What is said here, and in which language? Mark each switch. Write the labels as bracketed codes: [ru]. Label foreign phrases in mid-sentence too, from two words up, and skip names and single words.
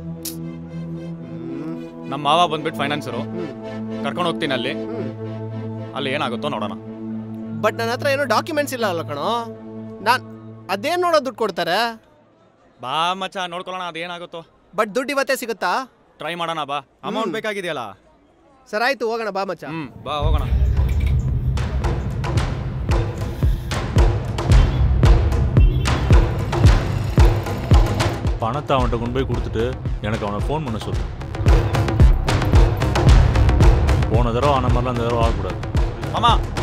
[kn] ನಮ್ಮ ಮಾವ ಬಂದ್ಬಿಟ್ಟು ಫೈನಾನ್ಸರು, ಕರ್ಕೊಂಡು ಹೋಗ್ತೀನಿ ಅಲ್ಲಿ ಏನಾಗುತ್ತೋ ನೋಡೋಣ. ಬಟ್ ನನ್ನ ಹತ್ರ ಏನೋ ಡಾಕ್ಯುಮೆಂಟ್ಸ್ ಇಲ್ಲ ಅಲ್ಲ ಕಣೋ. ನಾನು ಅದೇನು ನೋಡೋ ದುಡ್ಡು ಕೊಡ್ತಾರೆ? ಬಾ ಮಚ್ಚ, ನೋಡ್ಕೊಳ್ಳೋಣ ಅದೇನಾಗುತ್ತೋ. ಬಟ್ ದುಡ್ಡು ಇವತ್ತೇ ಸಿಗುತ್ತಾ? ಟ್ರೈ ಮಾಡೋಣ ಬಾ. ಅಮೌಂಟ್ ಬೇಕಾಗಿದೆಯಲ್ಲ? ಸರ್ ಆಯ್ತು, ಹೋಗೋಣ ಬಾ ಮಚ್ಚ. ಬಾ ಹೋಗೋಣ. [ta] பணத்தை அவன்கிட்ட கொண்டு போய் கொடுத்துட்டு எனக்கு அவனை ஃபோன் பண்ண சொல்லு. போன தடவை ஆன மாதிரிலாம் அந்த தடவை ஆகக்கூடாது. ஆமா.